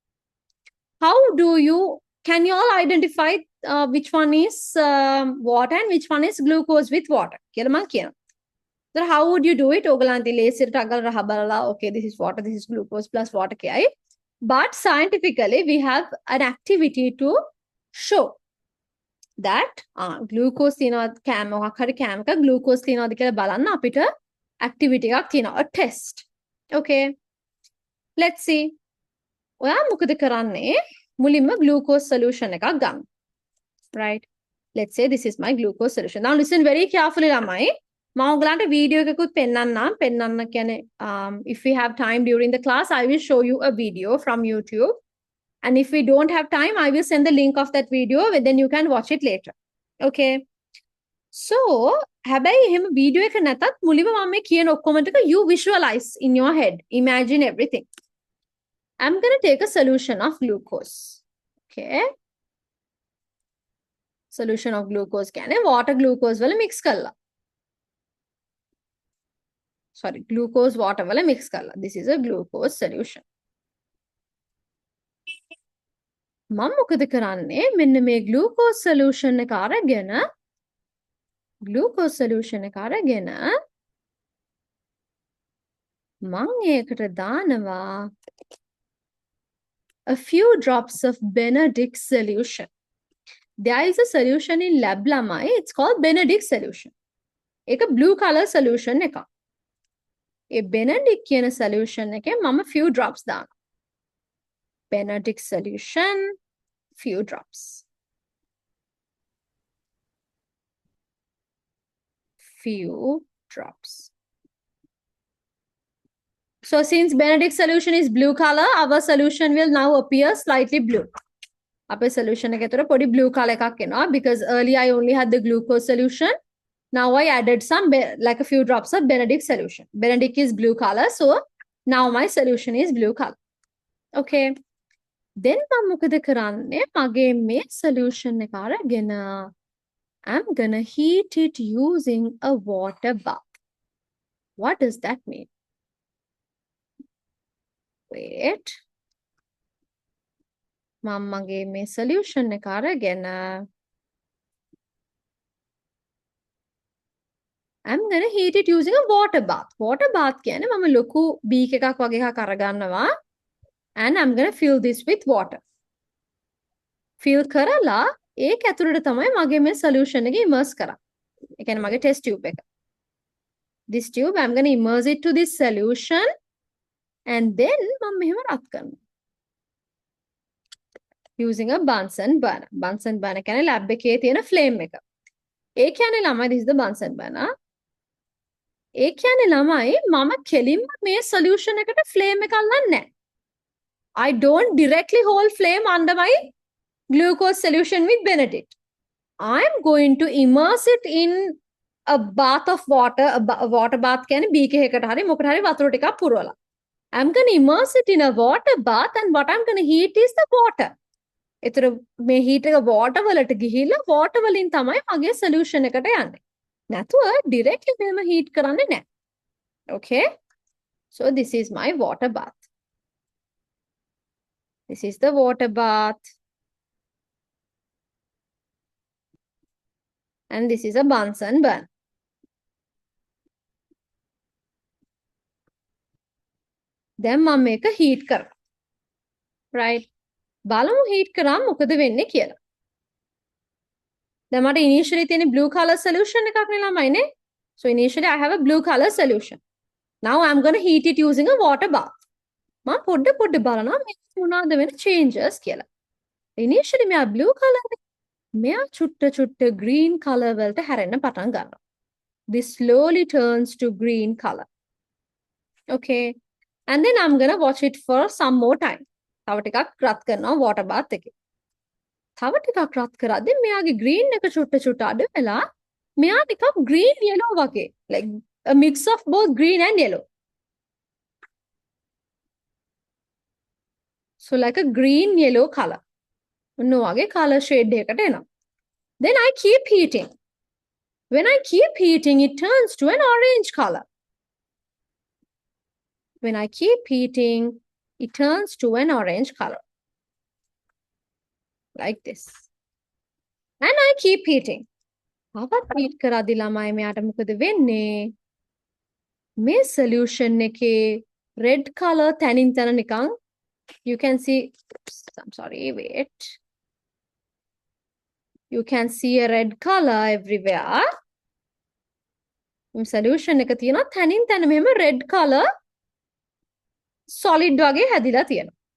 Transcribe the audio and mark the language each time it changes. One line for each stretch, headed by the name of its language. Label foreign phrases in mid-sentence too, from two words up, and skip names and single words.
English: Can you all identify which one is water and which one is glucose with water? So how would you do it? Okay, this is water, this is glucose plus water. But scientifically, we have an activity to show that glucose
Sinhala: තියනවා කෑම මොකක් හරි කෑමක glucose තියනවාද කියලා බලන්න අපිට activity එකක් තියෙනවා,
English: a test. Okay, let's see.
Sinhala: ඔයා මොකද කරන්නේ? මුලින්ම glucose solution එකක් ගන්න.
English: Right, let's say this is my glucose solution. Now listen very carefully
Sinhala: ළමයි. මම ඔයගලන්ට වීඩියෝ එකකුත් පෙන්නන්න කියන්නේ
English: if we have time during the class I will show you a video from YouTube, and if we don't have time I will send the link of that video, then you can watch it later. Okay, so
Sinhala: හැබැයි එහෙම වීඩියෝ එක නැතත් මුලින්ම මම මේ කියන ඔක්කොම ටික
English: you visualize in your head, imagine everything. I'm going to take a solution of glucose. Okay, solution of glucose
Sinhala: කියන්නේ
English: water glucose
Sinhala: වල mix කරලා, sorry, glucose water wala mix karla.
English: This is a glucose solution.
Sinhala: මම මොකද කරන්නේ? මෙන්න මේ glucose solution එක අරගෙන මම ඒකට දානවා
English: a few drops of Benedict solution. There is a solution in lab lamai, it's called Benedict solution.
Sinhala: ඒක
English: blue color
Sinhala: solution එකක්. A Benedict කියන solution එකේ මම
English: few drops
Sinhala: දානවා.
English: Benedict solution, few drops. Few drops. So since Benedict solution is blue color, our solution will now appear slightly blue.
Sinhala: අපේ solution එකේ තොර පොඩි
English: blue color
Sinhala: එකක් එනවා
English: because earlier I only had the glucose solution. Now I added some like a few drops of Benedict solution. Benedict is blue color, so now my solution is blue color. Okay. Then
Sinhala: මම මොකද කරන්නේ? මගේ මේ solution එක අරගෙන
English: I'm gonna heat it using a water bath. What does that mean? Wait.
Sinhala: මම මගේ මේ solution එක අරගෙන
English: I'm going to heat it using a water bath. Water bath
Sinhala: කියන්නේ මම ලොකු beak එකක් වගේ එකක් අරගන්නවා
English: and I'm going to fill this with water.
Sinhala: Fill කරලා ඒක ඇතුළට තමයි මගේ මේ solution එක immerse කරන්නේ. ඒ කියන්නේ මගේ test tube එක.
English: This tube I'm going to immerse it to this solution and then
Sinhala: මම මෙහෙම රත් කරනවා.
English: Using a Bunsen burner. Bunsen burner
Sinhala: කියන්නේ lab එකේ තියෙන flame එක. ඒ කියන්නේ ළමයි
English: this is the Bunsen burner.
Sinhala: ඒ කියන්නේ ළමයි මම කෙලින්ම මේ solution එකට flame එක අල්ලන්නේ නැහැ.
English: I don't directly hold flame under my glucose solution with Benedict. I'm going to immerse it in a bath of water, a water bath
Sinhala: කියන්නේ beak එකකට හරි මොකට හරි වතුර ටිකක් පුරවලා.
English: I'm going to immerse it in a water bath and what I'm going to heat is the water.
Sinhala: ඒතර මේ heat එක water වලට ගිහිල්ලා water වලින් තමයි මගේ solution එකට යන්නේ. නැතුව directly මෙහෙම heat කරන්නේ නැහැ.
English: Okay? So this is my water bath. This is the water bath. And this is a Bunsen burner.
Sinhala: Then මම මේක heat කරනවා. Right? බලමු heat කරාම මොකද වෙන්නේ කියලා. දැන් මට initially තියෙන blue color solution එකක් නේ ළමයිනේ.
English: So initially I have a blue color solution. Now I'm going to heat it using a water bath.
Sinhala: මම පොඩ බලනවා මේ මොනවද වෙන changes කියලා. Initially මෙයා
English: blue color
Sinhala: නේ. මෙයා චුට්ට
English: green color
Sinhala: වලට හැරෙන්න පටන් ගන්නවා.
English: This slowly turns to green color. Okay. And then I'm going to watch it for some more time.
Sinhala: තව ටිකක් රත් කරනවා
English: water bath
Sinhala: එකේ. තව ටිකක් රත් කරද්දී මෙයාගේ green එක චුට්ට අඩු වෙලා මෙයා ටිකක්
English: green yellow
Sinhala: වගේ,
English: like a mix of both green and yellow. So like a green yellow color.
Sinhala: ඔන්න වගේ
English: color shade
Sinhala: එකකට එනවා.
English: Then I keep heating. When I keep heating it turns to an orange color. When I keep heating it turns to an orange color. Like this. And I keep heating.
Sinhala: තවත් heat කරද්දී ළමයි මෙයාට මොකද වෙන්නේ? මේ solution එකේ red color තනින් තන නිකන්
English: You can see, oops, I'm sorry, wait. You can see a red color everywhere.
Sinhala: Solution එක තියෙනවා තනින් තන මෙහෙම
English: red color solid
Sinhala: වගේ හැදිලා තියෙනවා.